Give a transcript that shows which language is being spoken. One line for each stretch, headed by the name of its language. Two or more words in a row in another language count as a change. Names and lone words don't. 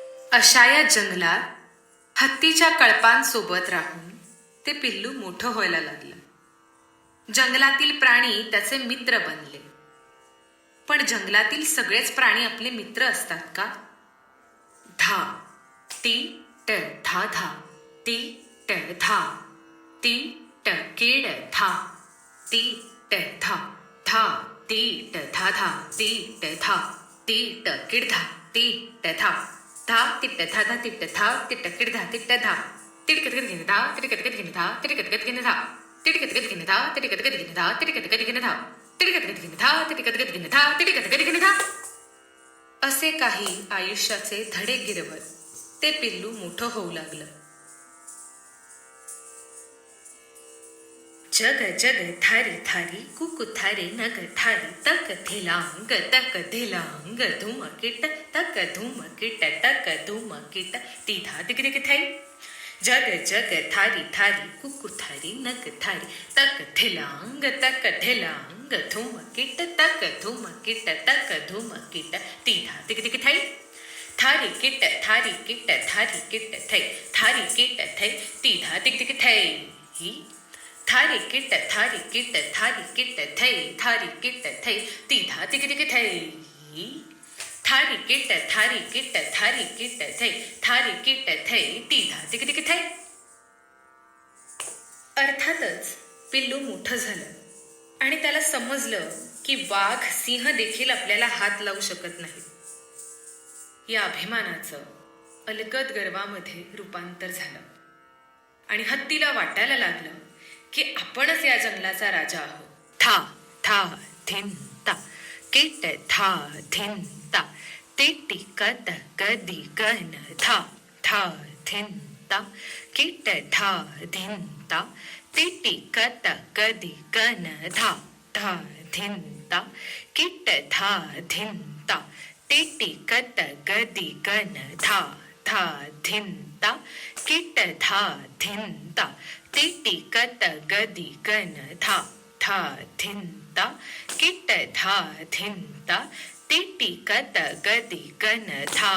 Marathi: अशा या जंगलात हत्तीच्या कळपांसोबत राहून ते पिल्लू मोठं व्हायला लागलं. जंगलातील प्राणी त्याचे मित्र बनले. पण जंगलातील सगळेच प्राणी आपले मित्र असतात का? धा टी ट धा धा टी ट धा टी ट कीड धा टी ट धा धा टी ट धा धा टी ट धा टी ट कीड धा टी ट धा धा तिट्ट धा धा तिट्ट धा तिट्ट कीड धा तिट्ट धा तिडकतकत घेणे धा तिडकतकत घेणे धा तिडकतकत घेणे धा तिडकतकत घेणे धा तिडकतकत घेणे धा तिडकतकत घेणे धा तिडकतकत घेणे धा तिडकतकत घेणे धा तिडकतकत घेणे धा असे काही आयुष्याचे धडे गिरवत ते पिल्लू मोठं होऊ लागलं. जग जग थारी थारी कुकू थारी नग थारी तक धेलांग तक धेलांग धूम किट तक धूम किट तक धूम किट तीधा दिग थाई. जग जग थारी थारी कुकू थारी नग थारी तक धेलांग धूम किट तक धूम किट तक धूम किट तीधा दिग थाई. थारी किट थारी किट थारी किट थै थारी किट थै तीधा दिग थै. थारी किट थारी किट थारी किट थै थारी किट थै तीधा दिग थै. थारी किट थारी किट थारी किट थै थारी किट थै तीधा दिग थै. अर्थातच पिल्लू मोठं झालं आणि त्याला समजलं की वाघ सिंह देखील आपल्याला हात लावू शकत नाहीत. या अभिमानाचं अलगद गर्वामध्ये रूपांतर झालं आणि हत्तीला वाटायला लागलं की आपणच या जंगलाचा राजा आहोत. था था धिन ता किट था धिन ता टिटी कत कदी गन था था धिन ता किट था धिन ता टिटी कत कदी गन था था धिन ता किट था धिन ता टिटी कत गदी गन था था धिन ता किट था धिन ता टिटी कत गदी गन था था धिन ता किट था धिन ता टिटी कत गदी गन था.